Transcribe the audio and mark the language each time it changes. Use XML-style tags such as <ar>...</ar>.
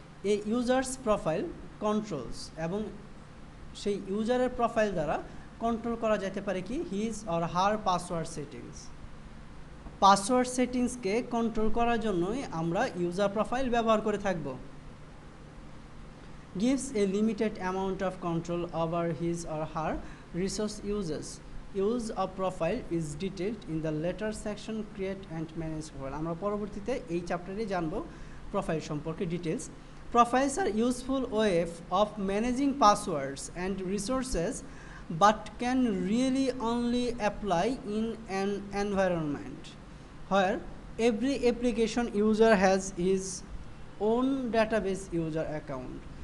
<bn>এই users profile controls, এবং সেই ইউজারের প্রোফাইল দ্বারা কন্ট্রোল করা যেতে পারে কি,</bn> <en>his or her</en> <bn>password settings. Password সেটিংসকে control করার জন্যই আমরা ইউজার প্রোফাইল ব্যবহার করে থাকব।</bn> <en>gives a limited amount of control over his or her resource uses. Use of profile is detailed in the later section create and manage profile.</en> <bn>আমরা পরবর্তীতে এই চ্যাপ্টারে জানব প্রোফাইল সম্পর্কে details.</bn> <en>Profiles are useful way of managing passwords and resources, but can really only apply in an environment where every application user has his own database user account.</en>